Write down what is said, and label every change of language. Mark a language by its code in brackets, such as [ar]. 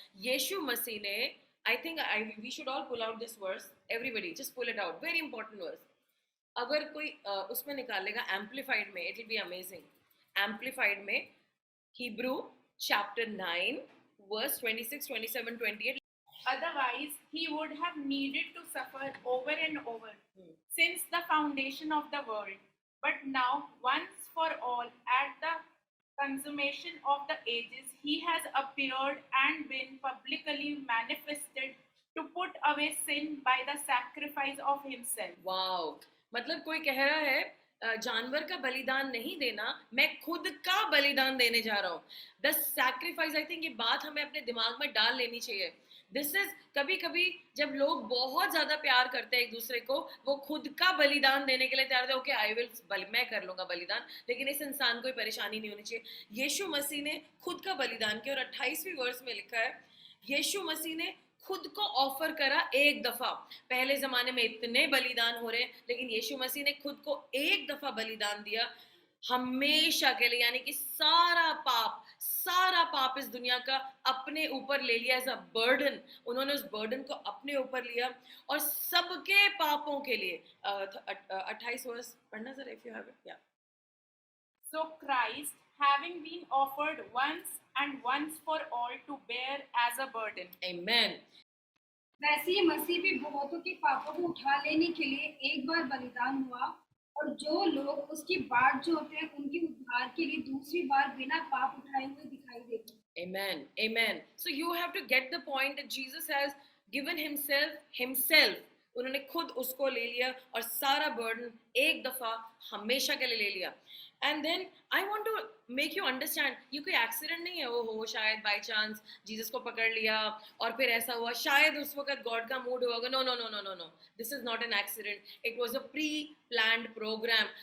[hi] यीशु मसीह ने, [en] I think we should all pull out this verse, everybody just pull it out, very important verse. [hi] अगर कोई उसमें निकालेगा amplified में, [en] It will be amazing. [hi] Amplified में Hebrew chapter 9 verse 26, 27, 28। [en] Otherwise, he would have needed to suffer over and over since the foundation of the world. But now, once for all, at the consummation of the ages, he has appeared and been publicly manifested to put away sin by the sacrifice of himself. [hi] Wow, मतलब कोई कह रहा है जानवर का बलिदान नहीं देना, मैं खुद का बलिदान देने जा रहा हूँ। [en] the sacrifice, I think [hi] ये बात हमें अपने दिमाग में डाल लेनी चाहिए। [en] this is, [hi] कभी कभी जब लोग बहुत ज्यादा प्यार करते हैं एक दूसरे को, वो खुद का बलिदान देने के लिए तैयार थे। [en] okay I will, [hi] मैं कर लूंगा बलिदान, लेकिन इस इंसान को परेशानी नहीं होनी चाहिए। यीशु मसीह ने खुद का बलिदान किया और 28वीं वर्ष में लिखा है यीशु मसीह ने खुद को ऑफर करा एक दफा। पहले जमाने में इतने बलिदान हो रहे, लेकिन यीशु मसीह ने खुद को एक दफा बलिदान दिया हमेशा के लिए, यानी कि सारा पाप इस दुनिया का अपने ऊपर ले लिया एज अ बर्डन। उन्होंने उस बर्डन को अपने ऊपर लिया और सबके पापों के लिए 28 वर्ष पढ़ना sir, [en] If you have it. [hi] या [en] So Christ, having been offered once for all to bear as a burden. [hi] आमेन। वैसे ही मसीह भी बहुतों के पापों को उठा लेने के लिए एक बार बलिदान हुआ, और जो लोग उसकी बाट जोते हैं उनके उद्धार के लिए दूसरी बार बिना पाप उठाए हुए दिखाई देते हैं। [en] Amen. Amen. So you have to get the point that Jesus has given himself. [hi] उन्होंने खुद उसको ले लिया और सारा बर्डन एक दफा हमेशा के लिए ले लिया। [en] and then I want to make you understand, [hi] ये कोई एक्सीडेंट नहीं है, वो हो शायद बाय चांस जीसस को पकड़ लिया और फिर ऐसा हुआ, शायद उस वक्त गॉड का मूड होगा। [en] No no no no no no, this is not an accident, it was a pre planned programme.